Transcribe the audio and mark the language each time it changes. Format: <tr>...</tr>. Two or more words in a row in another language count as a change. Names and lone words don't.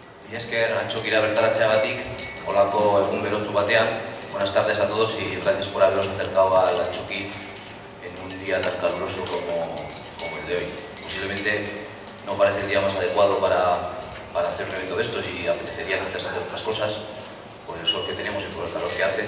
<eu>Mila esker, Antxokira bertaratzeagatik, olako egun berotsu batean.</eu> <es>Buenas tardes a todos y gracias por haberos acercado al Antxoki en un día tan caluroso como el de hoy. Posiblemente no parece el día más adecuado para hacer un evento de estos y apetecería antes hacer otras cosas por el sol que tenemos y por el calor que hace.</es>